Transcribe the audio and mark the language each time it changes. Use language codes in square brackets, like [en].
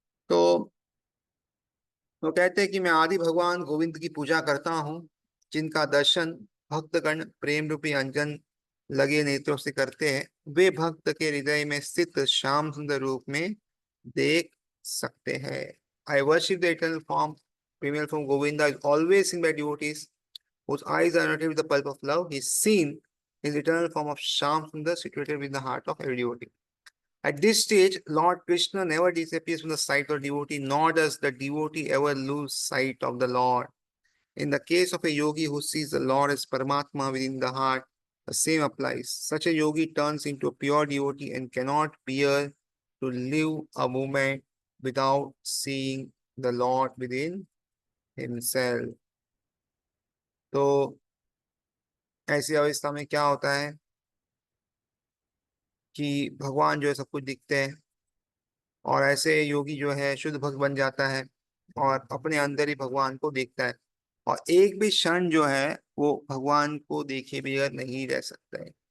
[hi] तो वो कहते हैं कि मैं आदि भगवान गोविंद की पूजा करता हूँ, जिनका दर्शन भक्तगण प्रेम रूपी अंजन लगे नेत्रों से करते हैं, वे भक्त के हृदय में स्थित श्याम सुंदर रूप में देख सकते हैं। [en] I worship the eternal form female form Govinda is always seen by devotees whose eyes are united with the pulp of love. He is seen in the eternal form of Sham Sundar situated within the heart of every devotee. At this stage, Lord Krishna never disappears from the sight of the devotee, nor does the devotee ever lose sight of the Lord. In the case of a yogi who sees the Lord as Paramatma within the heart, the same applies. Such a yogi turns into a pure devotee and cannot bear to live a moment without seeing the Lord within himself. [hi] तो ऐसी अवस्था में क्या होता है कि भगवान जो है सब कुछ दिखते हैं, और ऐसे योगी जो है शुद्ध भक्त बन जाता है और अपने अंदर ही भगवान को देखता है, और एक भी क्षण जो है वो भगवान को देखे बगैर नहीं रह सकता है।